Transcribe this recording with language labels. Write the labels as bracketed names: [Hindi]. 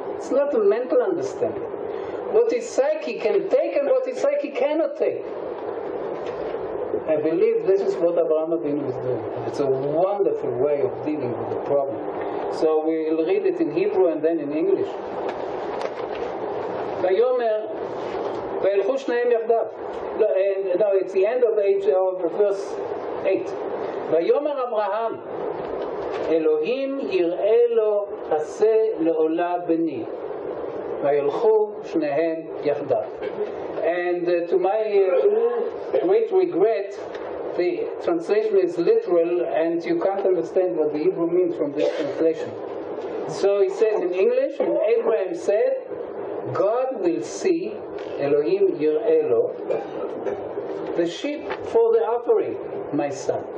[English] It's not a mental understanding. What his psyche can take and what his psyche cannot take. I believe this is what Abraham Avinu is doing. It's a wonderful way of dealing with the problem. So we'll read it in Hebrew and then in English. [Hebrew] Vayomer, וילכו שניהם יחדיו. [English] No, it's the end of verse 8. [Hebrew] ויאמר אברהם, אלוהים יראה לו עשה לעולה בני. וילכו שניהם יחדיו. [English] And to my great regret, the translation is literal and you can't understand what the Hebrew means from this translation. So he says in English, and Abraham said, God will see, [Hebrew] Elohim yir'eh lo, [English] the sheep for the offering, my son.